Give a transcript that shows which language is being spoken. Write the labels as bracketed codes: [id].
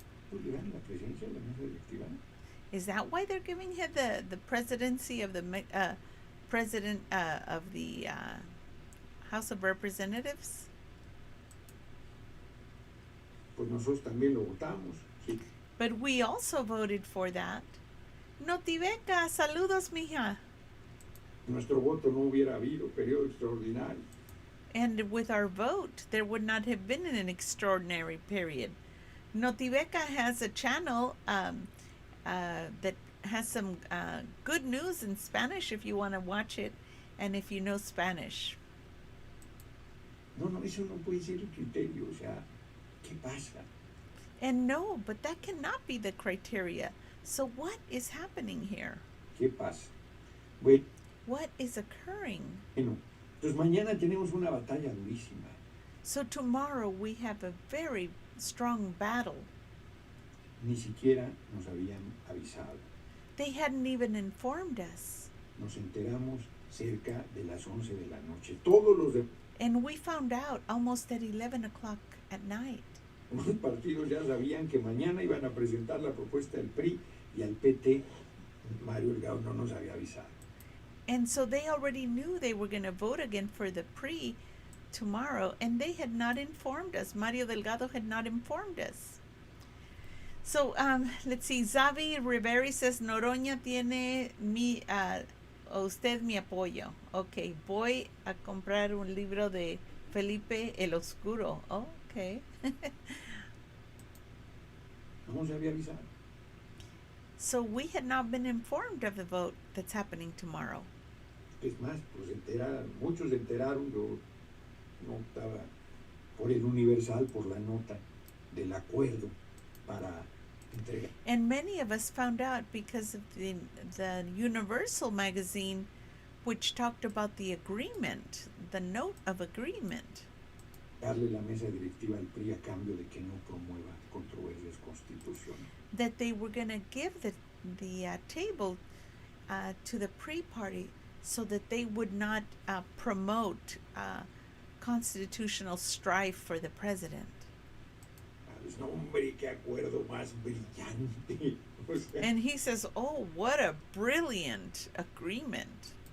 [es] Pues le dan la presidencia de la mesa directiva. [en] Is that why they're giving her the presidency of the president of the House of Representatives? [es] Pues nosotros también lo votamos, sí. [en] But we also voted for that. [es] Notibeca, saludos, mija. Nuestro voto no hubiera habido periodo extraordinario. [en] And with our vote, there would not have been an extraordinary period. Notibeca has a channel that has some good news in Spanish if you want to watch it and if you know Spanish. [es] No, eso no puede ser el criterio. O sea, ¿qué pasa? [en] And no, but that cannot be the criteria. So what is happening here? [es] ¿Qué pasa? Bueno, [en] what is occurring? [es] Bueno, entonces mañana tenemos una batalla durísima. [en] So tomorrow we have a very strong battle. [es] Ni siquiera nos habían avisado. [en] They hadn't even informed us. [es] Nos enteramos cerca de las 11 de la noche. Todos los [en] And we found out almost at 11 o'clock at night. [es] Los partidos ya sabían que mañana iban a presentar la propuesta del PRI y al PT Mario Delgado no nos había avisado. [en] And so they already knew they were going to vote again for the PRI tomorrow, and they had not informed us. Mario Delgado had not informed us. So let's see. [es] Xavi Riveri [en] says, [es] Noroña tiene usted mi apoyo. Ok, voy a comprar un libro de Felipe el Oscuro. [en] Okay. [es] No se había avisado. [en] So we had not been informed of the vote that's happening tomorrow. [es] Es más, pues muchos se enteraron, yo no estaba por el Universal, por la nota del acuerdo para entregar. [en] And many of us found out because of the Universal magazine, which talked about the agreement, the note of agreement. [es] Darle la mesa directiva al PRI a cambio de que no promueva controversias constitucionales. [en] That they were going to give the table to the PRI party so that they would not promote constitutional strife for the president. [es] No, hombre, qué acuerdo más brillante. O sea, [en] and he says, oh, what a brilliant agreement.